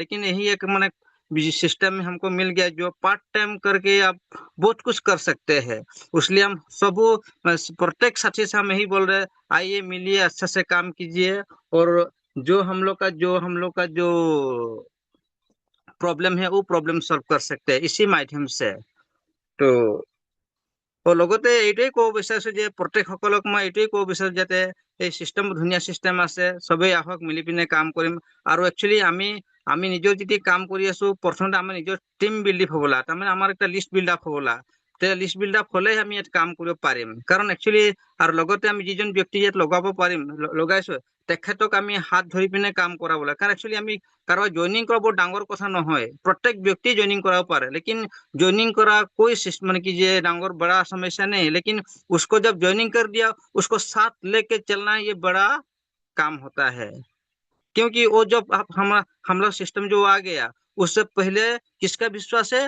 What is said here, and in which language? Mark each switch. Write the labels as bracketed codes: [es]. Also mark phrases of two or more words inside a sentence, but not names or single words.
[hi] लेकिन यही एक मैंने सिस्टम में हमको मिल गया जो पार्ट टाइम करके आप बहुत कुछ कर सकते हैं। इसलिए हम सब प्रत्येक साथी से हम यही बोल रहे हैं, आइए मिलिए, अच्छे से काम कीजिए, और जो हम लोग का जो प्रॉब्लम है वो प्रॉब्लम सॉल्व कर सकते हैं इसी माध्यम से। [as] तो লগতে এইটোৱে ক'ব বিচাৰিছো যে প্ৰত্যেকসকলক মই এইটোৱে ক'ব বিচাৰো যাতে এই চিষ্টেম ধুনীয়া চিষ্টেম আছে, সবেই আহক মিলি পিনে কাম কৰিম। আৰু একচুৱেলি আমি নিজৰ যেতিয়া কাম কৰি আছো, প্ৰথমতে আমাৰ নিজৰ [en] team build up [as] হ'ব লাগে, তাৰমানে আমাৰ একটা [en] list build up [as] হ'ব লাগে। [en] list build up [as] হলে আমি ইয়াত কাম কৰিব পাৰিম। কাৰণ একচুৱেলি আৰু লগতে আমি যিজন ব্যক্তি ইয়াত লগাব পাৰিম, লগাইছো, তেখেতক আমি হাত ধৰি পিনে কাম কৰাব লাগে। কাৰণ একচুৱেলি আমি কাৰোবাক জইনিং কৰা বৰ ডাঙৰ কথা নহয়, প্ৰত্যেক ব্যক্তি জইনিং কৰাব পাৰে। [hi] लेकिन ज्वाइनिंग करा कोई माने कि ये डांगर बड़ा समस्या नहीं है, लेकिन उसको जब ज्वाइनिंग कर दिया उसको साथ लेके चलना ये बड़ा काम होता है। क्योंकि वो जब हम लोग सिस्टम जो आ गया, उससे पहले किसका विश्वास है?